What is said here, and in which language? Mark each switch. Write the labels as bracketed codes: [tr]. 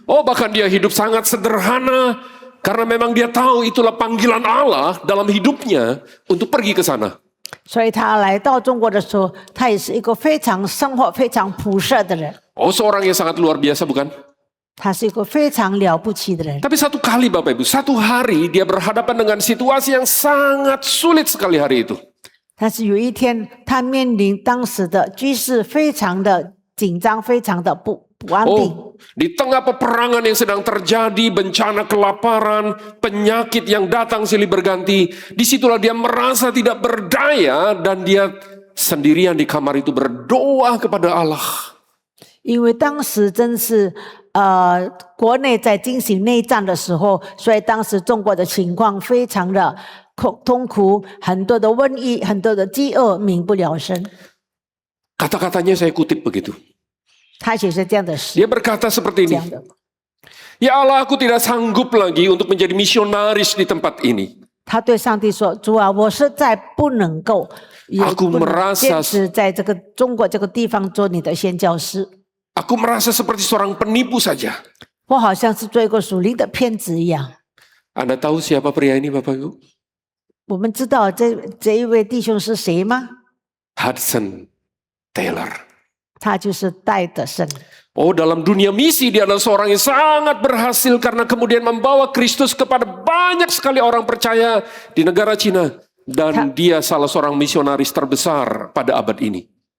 [id] Oh, bahkan dia hidup sangat sederhana karena memang dia tahu itulah panggilan Allah dalam hidupnya untuk pergi ke sana. [zh] 所以他来到中国的时候，他也是一个非常生活非常朴实的人， [id] Oh, seorang yang sangat luar biasa bukan? [zh] 他是一个非常了不起的人。 [id] Tapi satu kali Bapak Ibu, satu hari dia berhadapan dengan situasi yang sangat sulit sekali hari itu. [zh] 但是有一天，他面临当时的局势非常的紧张，非常的不安定。 [id] Oh, di tengah peperangan yang sedang terjadi, bencana kelaparan, penyakit yang datang silih berganti, disitulah dia merasa tidak berdaya dan dia sendirian di kamar itu berdoa kepada Allah. [zh] 因为当时真是国内在进行内战的时候，所以当时中国的情况非常的痛苦，很多的瘟疫，很多的饥饿，民不聊生。 [id] Kata-katanya saya kutip begitu. [zh] 他写下这样的诗， [id] Dia berkata seperti [zh] 这样的。 [id] Ya Allah, aku tidak sanggup lagi untuk menjadi misionaris di tempat ini. [zh] 他对上帝说：“主啊，我实在不能够，也 [id] Aku [zh] 不能 [id] merasa [zh] 坚持在这个中国这个地方做你的宣教师。 [id] Aku merasa seperti seorang penipu saja. [zh] 我好像是做一个属灵的骗子一样。” [id] Anda tahu siapa pria ini Bapak Ibu? [zh] 我们知道这一位弟兄是谁吗？ [id] Hudson Taylor. [zh] 他就是戴德生。 [id] Oh, dalam dunia misi dia adalah seorang yang sangat berhasil karena kemudian membawa Kristus kepada banyak sekali orang percaya di negara Cina. Dan dia salah seorang misionaris terbesar pada abad ini.